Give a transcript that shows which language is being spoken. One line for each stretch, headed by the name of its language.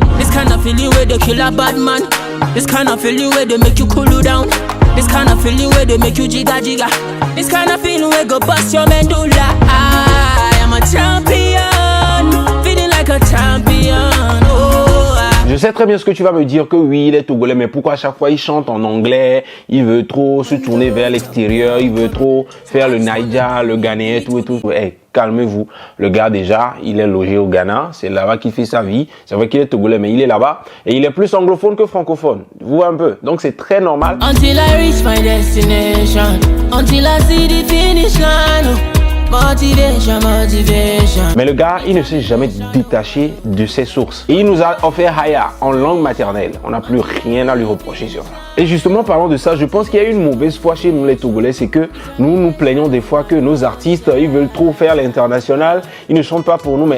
English: This kind of feeling where they kill a bad man. This kind of feeling where they make you cool you down. This kind of feeling where they make you jigga jigga. This kind of feeling where go bust your medulla. I am a champion, feeling like a champion.
French: Oh, je sais très bien ce que tu vas me dire, que oui, il est togolais, mais pourquoi à chaque fois il chante en anglais? Il veut trop se tourner vers l'extérieur, il veut trop faire le Naija, le Ghanéen, tout et tout. Hey, calmez-vous. Le gars déjà, il est logé au Ghana, c'est là-bas qu'il fait sa vie. C'est vrai qu'il est togolais, mais il est là-bas et il est plus anglophone que francophone. Vous voyez un peu. Donc c'est très normal.
English: Until I reach my destination, until I see the finish line. Motivation.
French: Mais le gars, il ne s'est jamais détaché de ses sources. Et il nous a offert Haya en langue maternelle. On n'a plus rien à lui reprocher sur ça. Et justement, parlant de ça, je pense qu'il y a une mauvaise foi chez nous les Togolais, c'est que nous nous plaignons des fois que nos artistes, ils veulent trop faire l'international, ils ne chantent pas pour nous.